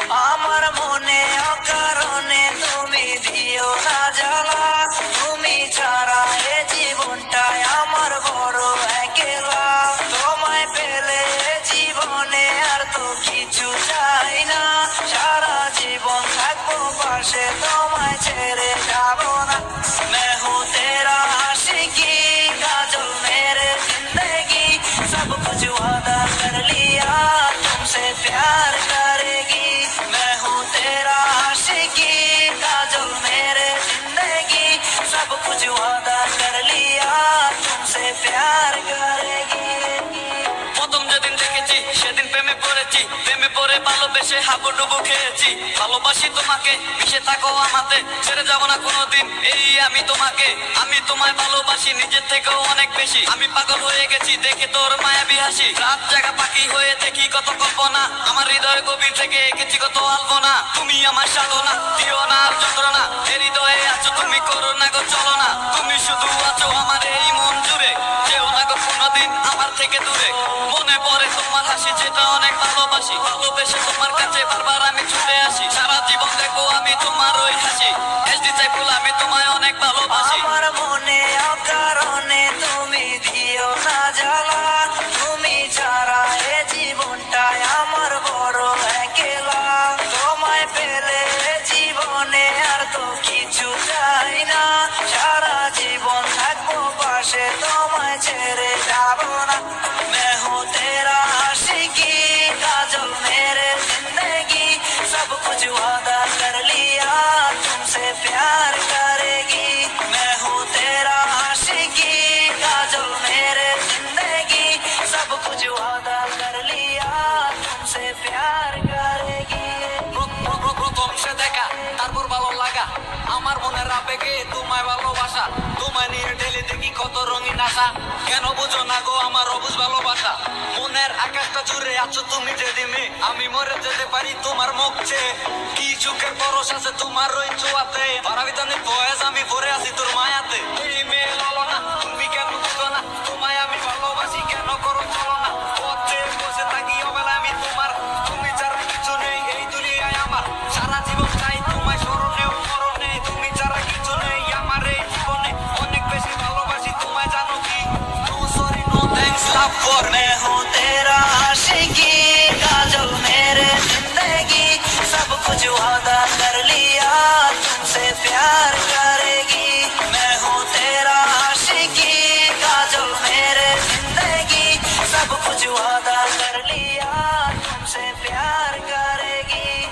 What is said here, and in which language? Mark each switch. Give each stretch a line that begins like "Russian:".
Bangla: আমার মনে অকারণে তুমি দিও না জ্বালা, তুমি ছাড়া এ জীবনটাই আমার বড় একলা। তোমায় পেলে জীবনে আর তো কিছু চাই না, সারা জীবন থাকবো পাশে, তোমায় ছেড়ে যাবো না।
Hindi: मैं हूँ तेरा आशिकी, काजल मेरे जिंदगी, सब कुछ वादा कर लिया तुमसे प्यार करेगी। मैं हूँ तेरा आशिकी, काजल मेरे जिंदगी, सब कुछ वादा कर लिया तुमसे प्यार करेगी।
Bangla: প্রথম যেদিন দেখেছি সেদিন প্রেমে পড়েছি, প্রেমে পড়ে ভালোবেসে হাবুডুবু খেয়েছি। ভালোবাসি তোমাকে, মিশে থাকো আমাতে, ছেড়ে যাবো না কোনোদিন এই আমি তোমাকে। আমি তোমায় ভালোবাসি নিজের থেকেও অনেক বেশি, আমি পাগল হয়ে গেছি দেখে তোর মায়াবী হাসি। রাত জাগা পাখি হয়ে দেখি কত কল্পনা, আমার হৃদয় গভীর থেকে এঁকেছি কত আলপনা। তুমি আমার সাধনা, দিও না আর যন্ত্রণা, এ হৃদয়ে আছো তুমি, করো না গো চলো না। তুমি শুধু আছো আমার এই মন জুড়ে, যেও না গো কোনোদিন আমার থেকে দূরে। মনে পড়ে তোমার হাসি যেটা অনেক ভালোবাসি, ভালোবেসে তোমার কাছে বারবার আমি ছুটে আসি। সারা জীবন দেখো আমি তোমার ওই হাসি, এসডি চাইফুল আমি তোমায় অনেক ভালোবাসি। আমার মনে অকারণে তুমি দিও না জ্বালা, তুমি ছাড়া এ জীবনটাই আমার বড় একলা। তোমায় পেলে জীবনে আর তো কিছু চাই না, সারা জীবন থাকবো পাশে, তোমায় ছেড়ে যাবো না।
Hindi: मैं हूँ तेरा आशिकी, काजल मेरे जिंदगी, सब कुछ वादा कर लिया तुमसे प्यार करेगी। मैं हूँ तेरा आशिकी, काजल मेरे जिंदगी, सब कुछ वादा कर लिया तुमसे प्यार करेगी।
Bangla: প্রথম সে দেখা তারপর ভালো লাগা, আমার মনের আবেগে তোমায় ভালোবাসা। তোমায় নিয়ে ঢেলে দেখি কত রঙিন আশা, কেন বুঝো না গো আমার অবুঝ ভালোবাসা। মনের আকাশটা জুড়ে আছো তুমি যেদিনে, আমি মরে যেতে পারি তোমার মুখ চেয়ে। কি চোখের পরশ আছে তোমার ওই ছোঁয়াতে, পারাবিতানে বয়স আমি ভরে আছি তোর মায়াতে। এই মেয়ে ললো না, তুমি কেন বুঝো না, তোমায় আমি ভালোবাসি কেন করো চলো না। পথে বসে থাকি অবেলা আমি তোমার, তুমি ছাড়া কিছু নেই এই দুনিয়ায় আমার। সারা জীবন চাই তোমায় স্মরণেও মরণে, তুমি ছাড়া কিছু নেই আমার এই জীবনে। অনেক বেশি ভালোবাসি তোমায় জানো কি,
English: No sorry no thanks love for.
Hindi: मैं हूँ तेरा आशिकी, काजल मेरे जिंदगी, सब कुछ वादा कर लिया तुमसे प्यार करेगी। मैं हूँ तेरा आशिकी, काजल मेरे जिंदगी, सब कुछ वादा कर लिया तुमसे प्यार करेगी।